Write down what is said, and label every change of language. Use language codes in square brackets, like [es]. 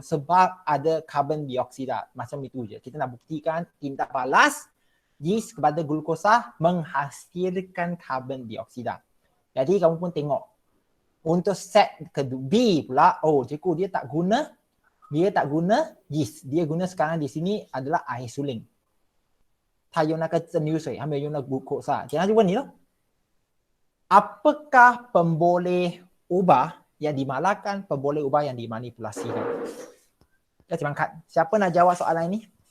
[ms] Sebab ada karbon dioksida. Macam itu je. Kita nak buktikan tindak balas yeast kepada glukosa menghasilkan karbon dioksida. Jadi kamu pun tengok. Untuk set kedua B pula, oh cikgu dia tak guna yeast. Dia guna sekarang di sini adalah air suling. [zh] 他用那个蒸馏水，还没有用那 glukosa。现在就问你了 [ms] ，apakah pemboleh ubah yang dimalakkan, pemboleh ubah yang dimanipulasikan? Kita coba angkat. Siapa nak jawab soalan ini?